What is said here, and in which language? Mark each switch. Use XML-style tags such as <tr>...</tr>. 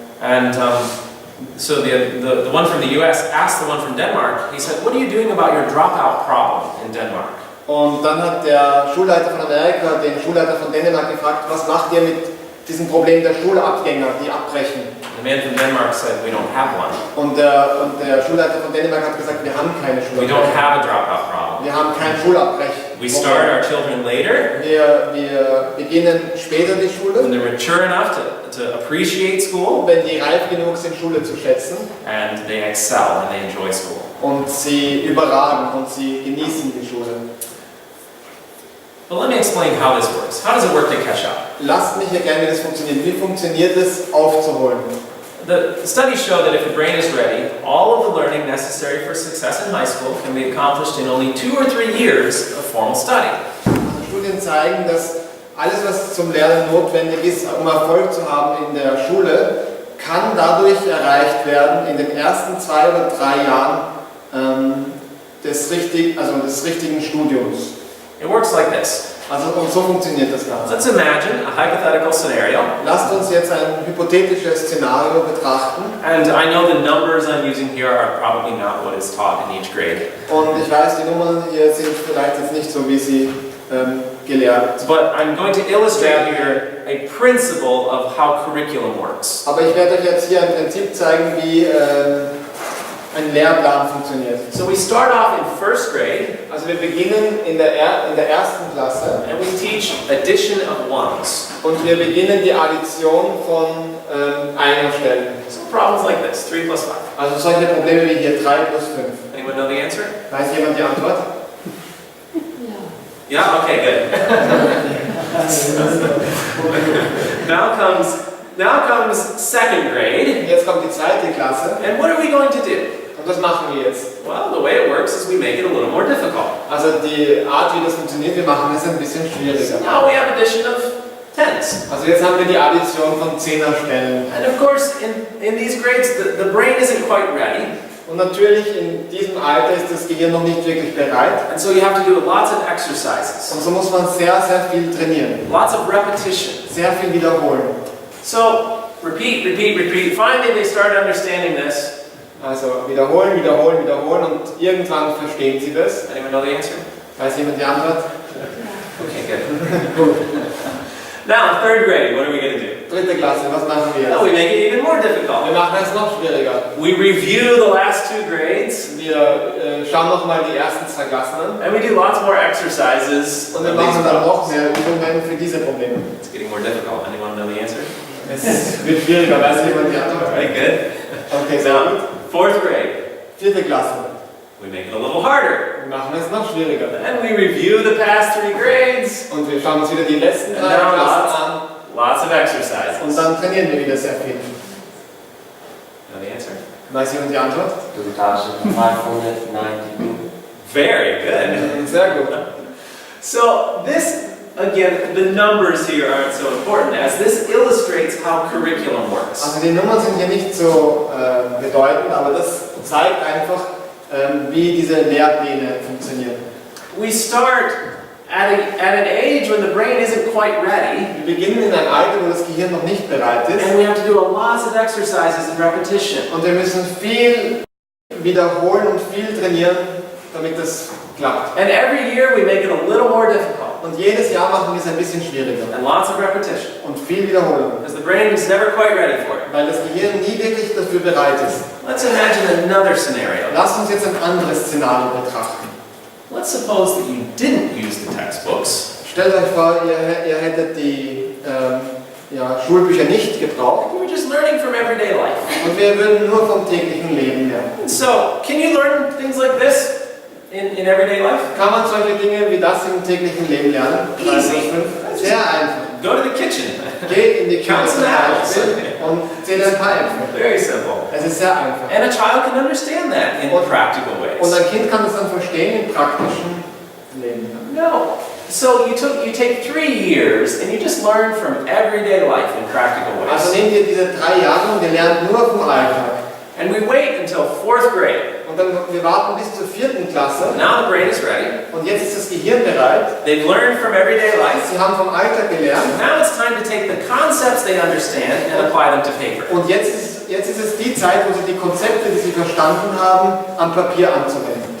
<en>And so the one from the US asked the one from Denmark, he said, what are you doing about your dropout problem in Denmark?</en> <de>Und dann hat der Schulleiter von Amerika den Schulleiter von Dänemark gefragt, was macht ihr mit diesem Problem der Schulabgänger, die abbrechen?</de> <en>The man from Denmark said, we don't have one.</en> <de>Und der Schulleiter von Dänemark hat gesagt, wir haben keine</de> <en>We don't</en> <de>Schulabbrecher.</de> <en>have a dropout problem.</en> <de>Wir haben kein Schulabbrechen.</de> <en>We start our children later</en> <de>Wir beginnen später die</de> <en>when</en> <de>Schule,</de> <en>they're mature enough to appreciate school,</en> <de>wenn die reif genug sind, Schule zu schätzen.</de> <en>and they excel and they enjoy school.</en> <de>Und sie überragen und sie genießen die Schule.</de> <en>But let me explain how this works. How does it work to catch up?</en> <de>Lasst mich erklären, wie das funktioniert. Wie funktioniert es, aufzuholen?</de> <en>The studies show that if the brain is ready, all of the learning necessary for success in high school can be accomplished in only 2 or 3 years of formal study.</en> <de>Also Studien zeigen, dass alles, was zum Lernen notwendig ist, um Erfolg zu haben in der Schule, kann dadurch erreicht werden in den ersten 2 oder 3 Jahren des richtigen Studiums.</de> <en>It works like this.</en> <de>Also und so funktioniert das Ganze.</de> <en>Let's imagine a hypothetical scenario.</en> <de>Lasst uns jetzt ein hypothetisches Szenario betrachten.</de> <en>And I know the numbers I'm using here are probably not what is taught in each grade.</en> <de>Und ich weiß, die Nummern hier sind vielleicht jetzt nicht so, wie sie gelehrt.</de> <en>But I'm going to illustrate here a principle of how curriculum works.</en> <de>Aber ich werde euch jetzt hier ein Prinzip zeigen, wie ein Lehrplan funktioniert.</de> <en>So we start off in first grade,</en> <de>Also wir beginnen in der ersten Klasse</de> <en>and we teach addition of ones.</en> <de>und wir beginnen die Addition von Einerstellen.</de> <en>So problems like this, 3 plus 5.</en> <de>Also solche Probleme wie hier 3 plus 5.</de> <en>Anyone know the answer?</en> <de>Weiß jemand die Antwort?</de> <en>Yeah? Okay, good. Now comes second grade,</en> <de>Jetzt kommt die zweite Klasse.</de> <en>and what are we going to do?</en> <de>Und was machen wir jetzt?</de> <en>Well, the way it works is we make it a little more difficult.</en> <de>Also die Art, wie das funktioniert, wir machen es ein bisschen schwieriger.</de> <en>Now we have addition of tens.</en> <de>Also jetzt haben wir die Addition von Zehnerstellen.</de> <en>And of course, in these grades, the brain isn't quite ready.</en> <de>Und natürlich in diesem Alter ist das Gehirn noch nicht wirklich bereit.</de> <en>And so you have to do lots of exercises,</en> <de>Und so muss man sehr, sehr viel trainieren.</de> <en>lots of repetition.</en> <de>Sehr viel wiederholen.</de> <en>So, repeat, repeat, repeat. Finally, they start understanding this.</en> <de>Also wiederholen, wiederholen, wiederholen und irgendwann verstehen sie das.</de> <en>Anyone know the answer?</en> <de>Weiß jemand die Antwort?</de> <en>Okay, good. Now, third grade, what are we going to do?</en> <de>Dritte Klasse, was machen wir</de> <en>Well, we</en> <de>jetzt?</de> <en>make it even more</en> <de>Wir</de> <en>difficult.</en> <de>machen es noch schwieriger.</de> <en>We review the last 2 grades,</en> <de>Wir schauen nochmal die ersten 2 Klassen an.</de> <en>and we do lots more exercises.</en> <de>Und wir</de> <en>of these</en> <de>machen dann noch</de> <en>problems.</en> <de>mehr Übungen für diese Probleme.</de> <en>It's getting more difficult. Anyone know the answer?</en> <de>Es wird schwieriger, weiß jemand die Antwort?</de> <en>Right, good.</en> <de>Okay, sehr</de> <en>Now,</en> <de>gut.</de> <en>fourth grade,</en> <de>Vierte Klasse.</de> <en>we make it a little harder.</en> <de>Wir machen es noch schwieriger.</de> <en>And we review the past 3 grades,</en> <de>Und wir schauen uns wieder die letzten 3</de> <en>And now</en> <de>Klassen an.</de> <en>lots of exercises.</en> <de>Und dann trainieren wir wieder sehr viel.</de> <en>Know the answer?</en> <de>Weiß jemand die Antwort? 2592.</de> <en>Very good.</en> <de>Sehr gut.</de> <en>So this, again, the numbers here aren't so important as this illustrates how curriculum works.</en> <de>Also die Nummern sind hier nicht so bedeutend, aber das zeigt einfach, wie diese Lehrpläne funktionieren.</de> <en>We start at an age when the brain isn't quite ready,</en> <de>Wir beginnen in einem Alter, wo das Gehirn noch nicht bereit ist.</de> <en>and we have to do lots of exercises and repetition.</en> <de>Und wir müssen viel wiederholen und viel trainieren, damit das klappt.</de> <en>And every year we make it a little more difficult,</en> <de>Und jedes Jahr machen wir es ein bisschen schwieriger.</de> <en>and lots of repetition,</en> <de>Und viel Wiederholung.</de> <en>because the brain is never quite ready for it.</en> <de>Weil das Gehirn nie wirklich dafür bereit ist.</de> <en>Let's imagine another scenario.</en> <de>Lasst uns jetzt ein anderes Szenario betrachten.</de> <en>Let's suppose that you didn't use the textbooks.</en> <de>Stellt euch vor, ihr hättet die Schulbücher nicht gebraucht.</de> <en>You were just learning from everyday life.</en> <de>Und wir würden nur vom täglichen Leben lernen.</de> <en>And so, can you learn things like this in everyday life?</en> <de>Kann man solche Dinge wie das im täglichen Leben lernen?</de> <en>Easy.</en> <de>Sehr einfach.</de> <en>Go to the kitchen.</en> <de>Geh in die Küche</de> <en>Count</en> <de>zum</de> <en>some apples.</en> <de>Beispiel und zähle ein paar Äpfel.</de> <en>Very simple.</en> <de>Es ist sehr einfach.</de> <en>And a child can understand that in practical</en> <de>Und</de> <en>ways.</en> <de>ein Kind kann es dann verstehen im praktischen Leben.</de> <en>No. So you take 3 years and you just learn from everyday life in practical</en> <de>Also</de> <en>ways.</en> <de>nehmt ihr diese 3 Jahre und ihr lernt nur vom Alltag.</de> <en>And we wait until 4th grade.</en> <de>Und dann, wir warten bis zur 4. Klasse</de> <en>Now the brain is ready.</en> <de>und jetzt ist das Gehirn bereit.</de> <en>They've learned from everyday life.</en> <de>Sie haben vom Alltag gelernt</de> <en>Now it's time to take the concepts they understand and apply them to paper.</en> <de>und jetzt ist es die Zeit, wo sie die Konzepte, die sie verstanden haben, am Papier anzuwenden.</de>